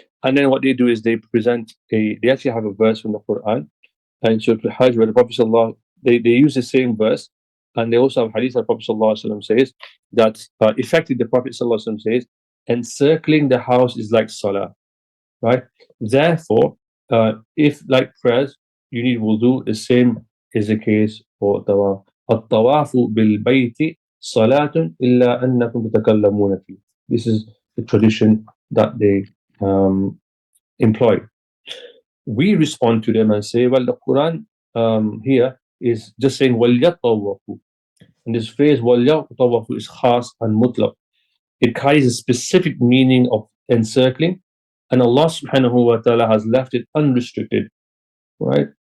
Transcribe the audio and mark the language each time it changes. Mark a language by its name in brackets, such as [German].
[English] And then what they do is they actually have a verse from the Quran, and so to Hajj, where the Prophet sallallahu, they use the same verse, and they also have hadith that the Prophet sallallahu says that effectively the Prophet sallallahu says, encircling the house is like salah, right? Therefore, if like prayers, you need wudu, the same is the case for tawaf. [Arabic] الطواف بالبيت صلاة إلا أنكم تتكلمون فيه. [English] This is the tradition that they employ. We respond to them and say, well, the Quran here is just saying وَلْيَطَّوَّفُوا, and this phrase وَلْيَطَّوَّفُوا is khas and mutlaq. It carries a specific meaning of encircling, and Allah subhanahu wa ta'ala has left it unrestricted, right?